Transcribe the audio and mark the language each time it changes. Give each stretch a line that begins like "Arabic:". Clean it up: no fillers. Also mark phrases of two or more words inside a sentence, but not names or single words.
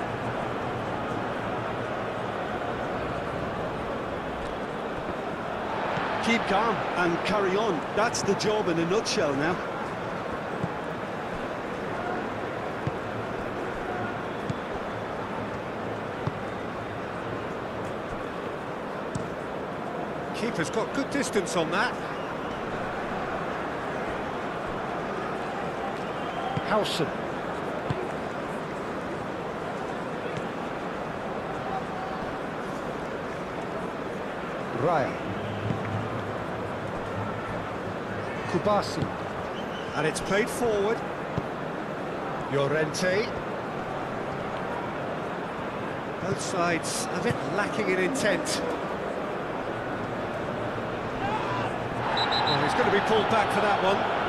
English: Keep calm and carry on. That's the job in a nutshell now. Keeper's got good distance on that. Howson. Raya. Kubasi. And it's played forward. Llorente. Both sides a bit lacking in intent. Well, he's going to be pulled back for that one.